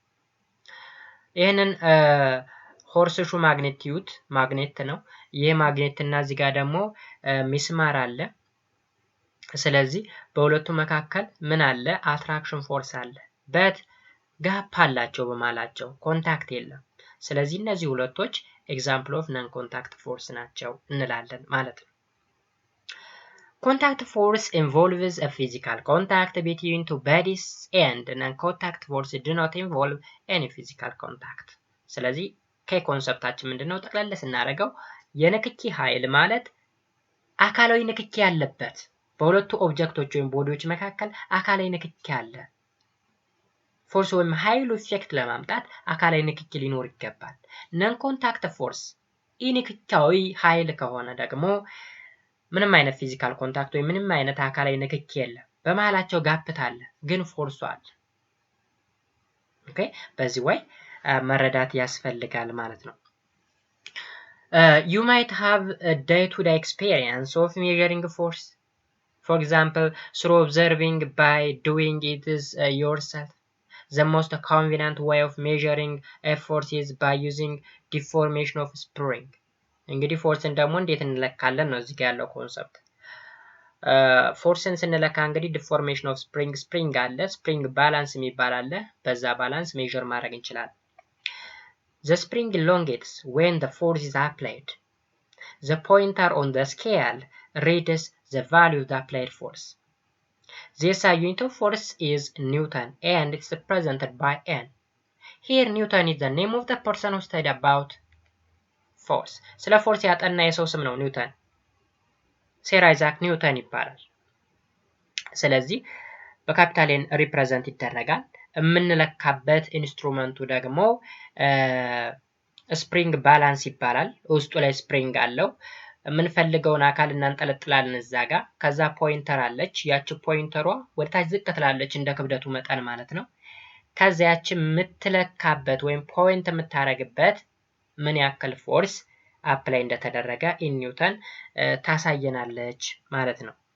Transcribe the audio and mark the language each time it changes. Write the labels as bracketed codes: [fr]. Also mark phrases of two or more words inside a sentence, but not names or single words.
[am] ይሄንን [en] horse shoe magnitude [am] ማግኔት ነው ይሄ ማግኔት እና እዚህ ጋር ደግሞ ሚስማር አለ ስለዚህ በሁለቱ መካከል ምን አለ [en] attraction force [am] አለ በት ጋፕ አላቸው በማላቸው ኮንታክት የለም ስለዚህ እነዚህ ሁለቶች [en] example of non contact force [am] ናቸው እንላለን ማለት ነው [en] contact force involves a physical contact [am] between two bodies and non-contact force do not involve any physical contact ስለዚህ ከኮንሰፕታችን ምንድነው ጠቅላላ ስናደርገው የንክኪ ኃይል ማለት አካላዊ ንክኪ ያለበት በሁለቱ ኦብጀክቶች ወይም ቦዲዎች መካከል አካላዊ ንክኪ አለ ፎርስ ወይም ኃይሉ ኢፌክት ለማምጣት አካላዊ ንክኪ ሊኖር ይገባል [en] non contact force [am] ኢንክካዊ ኃይል ከሆነ ደግሞ ምንም አይነት [en] physical contact [am] ወይ ምንም አይነት አካላዊ ንክኪ የለም በመሃላቸው ጋፕት አለ ግን ፎርሱ አለ ኦኬ በዚህ ወይ መረዳት ያስፈልጋል ማለት ነው [en] you might have a day-to-day experience of measuring force for example through observing by doing it yourself the most convenient way of measuring a force is by using deformation of spring [am] እንግዲህ ፎርስን ደግሞ እንዴት እንለካለን ነው እዚህ ጋር ያለው ኮንሰፕት ፎርስን ስንለካ እንግዲህ ዲፎርሜሽን ኦፍ ስፕሪንግ አለ ስፕሪንግ ባላንስ የሚባል አለ በዛ ባላንስ ሜዠር ማድረግ እንችላለን [en] the spring elongates when the force is applied the pointer on the scale reads the value of the applied force this unit of force is Newton and it's represented by N here Newton is the name of the person who studied about force [am] ስለ ፎርስ ያጠና የሰው ስም ነው ኒውተን ሴር አይዛክ ኒውተን ይባላል ስለዚህ በካፒታል ኤን ሪፕሬዘንት ይደረጋል የምንለካበት ኢንስትሩመንቱ ደግሞ ስፕሪንግ ባላንስ ይባላል ውስጡ ላይ ስፕሪንግ አለው የምንፈልገውን አካል እናንጠለጥላለን እዛ ጋር ከዛ ፖይንተር አለች ያቺ ፖይንተሯ ወደታች ዝቅ ትላለች እንደ ክብደቱ መጠን ማለት ነው ከዛ ያቺ የምትለካበት ወይም ፖይንት የምታረግበት ምን ያክል [en] force apply [am] እንደተደረገ ኢን ኒውተን ታሳየናለች ማለት ነው